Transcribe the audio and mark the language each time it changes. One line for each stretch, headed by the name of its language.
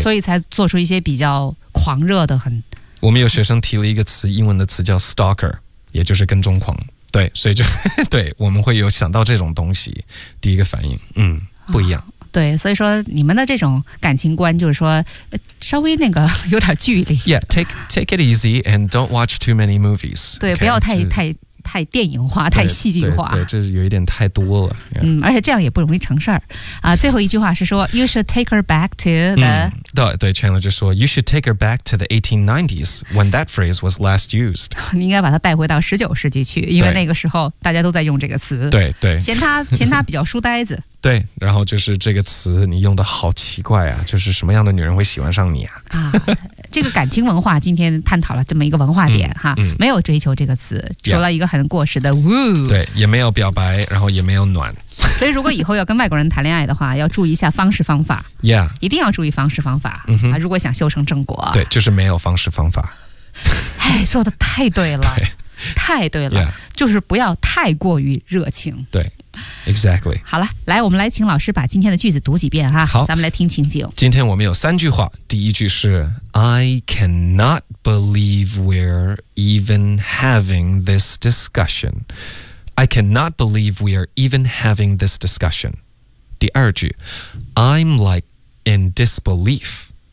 Chinese: 所以才做出一些比较狂热的很。我们有学生提了一个词，英文的词叫 stalker， 也就是跟踪狂。对，所以就对，我们会有想到这种东西，第一个反应，不一样。啊，对，所以说你们的这种感情观就是说，稍微那个有点距离。
English: Yeah, take it easy and don't watch too many movies.
Chinese: 对，
English: okay,
Chinese: 不要太电影化，太戏剧化。对，这是有一点太多了。Yeah. 而且这样也不容易成事儿。最后一句话是说，
English: You should take her back to the。
Chinese: 对 ，Chandler 就说
English: ，You should take her back to the 1890s when that phrase was last used。
Chinese: 你应该把它带回到十九世纪去，因为那个时候大家都在用这个词。对，嫌他比较书呆子。对，然后就是这个词你用的好奇怪啊，就是什么样的女人会喜欢上你啊？这个感情文化今天探讨了这么一个文化点，没有追求这个词，除了一个很过时的 woo，对，也没有表白，然后也没有暖。所以如果以后要跟外国人谈恋爱的话，要注意一下方式方法。
English: Yeah，
Chinese: 一定要注意方式方法。嗯，如果想修成正果，对，就是没有方式方法。哎，说的太对了，对，太对了，
English: yeah，
Chinese: 就是不要太过于热情。对。Exactly. 好了，来，我们来请老师把今天的句子读几遍哈。好，咱们来听情景。今天我们有三句话。第一句是
English: I cannot believe we're even having this discussion. I cannot believe we're even having this discussion.
Chinese: 第二句
English: I'm like in disbelief.